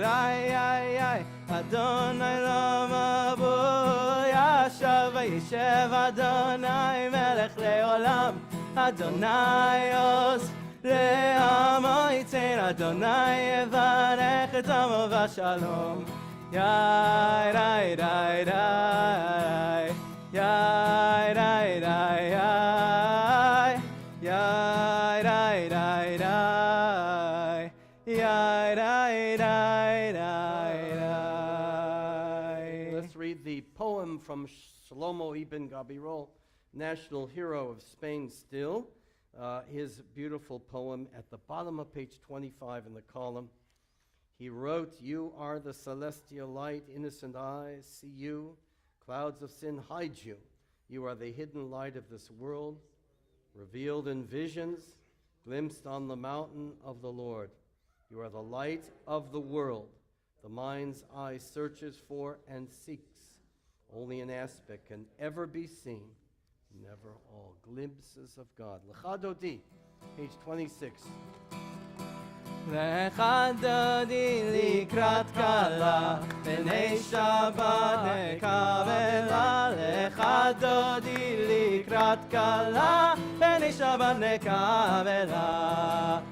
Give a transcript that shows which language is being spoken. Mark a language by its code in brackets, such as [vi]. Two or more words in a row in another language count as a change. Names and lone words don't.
[he] איי איי איי, אדוני למה בו ישב, וישב אדוני מלך לעולם. אדוני עוז לעמו ייתן, אדוני יברך את עמו בשלום. יאי די די די, יאי די די יאי, יאי די די די, יאי די די די. [en] Let's read the poem from Shlomo Ibn Gabirol, national hero of Spain still. His beautiful poem at the bottom of page 25 in the column. He wrote, "You are the celestial light, innocent eyes see you, clouds of sin hide you. You are the hidden light of this world, revealed in visions, glimpsed on the mountain of the Lord. You are the light of the world, the mind's eye searches for and seeks. Only an aspect can ever be seen, never all glimpses of God." Lecha Dodi, page 26. [he] לך דודי לקראת קלה, פני שבת נקבלה. לך דודי לקראת קלה, פני שבת נקבלה.